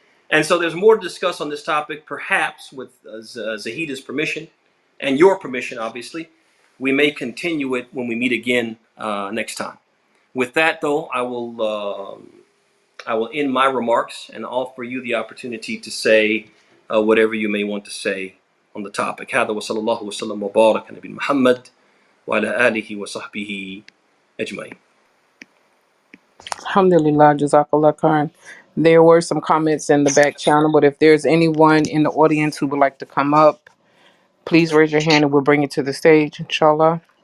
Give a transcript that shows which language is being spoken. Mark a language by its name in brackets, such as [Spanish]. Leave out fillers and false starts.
[English] And so there's more to discuss on this topic, perhaps with Zahida's permission and your permission, obviously. We may continue it when we meet again next time. With that, though, I will end my remarks and offer you the opportunity to say whatever you may want to say on the topic. [Arabic] هذا وصلى الله وسلم وبارك على نبينا محمد وعلى آله وصحبه أجمعين. Alhamdulillah, Jazakallah Khan. [English] There were some comments in the back channel, but if there's anyone in the audience who would like to come up, please raise your hand and we'll bring it to the stage, inshallah.